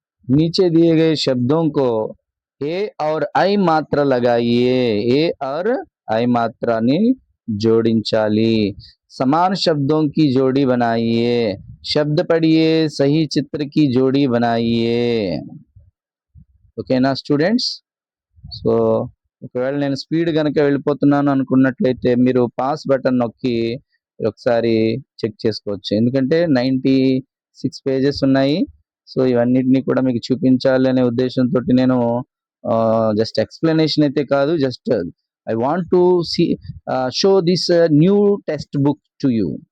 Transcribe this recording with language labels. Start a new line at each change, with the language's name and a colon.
Hindi: नीचे दिए गए शब्दों को ए और ఐ మాత్ర लगाइए.
Telugu: ఏ और ఐ మాత్రాన్ని జోడించాలి.
Hindi: समान शब्दों की जोड़ी बनाइए. शब्द पढ़िए, सही चित्र की जोड़ी बनाइए.
Telugu: ఓకేనా స్టూడెంట్స్? సో ఒకవేళ నేను స్పీడ్ కనుక వెళ్ళిపోతున్నాను అనుకున్నట్లయితే మీరు పాస్ బటన్ నొక్కి ఒకసారి చెక్ చేసుకోవచ్చు. ఎందుకంటే 96 పేజెస్ ఉన్నాయి. సో ఇవన్నిటిని కూడా మీకు చూపించాలి అనే ఉద్దేశంతో నేను జస్ట్ ఎక్స్ప్లెనేషన్ అయితే కాదు,
English: Just I want to show this new textbook to you.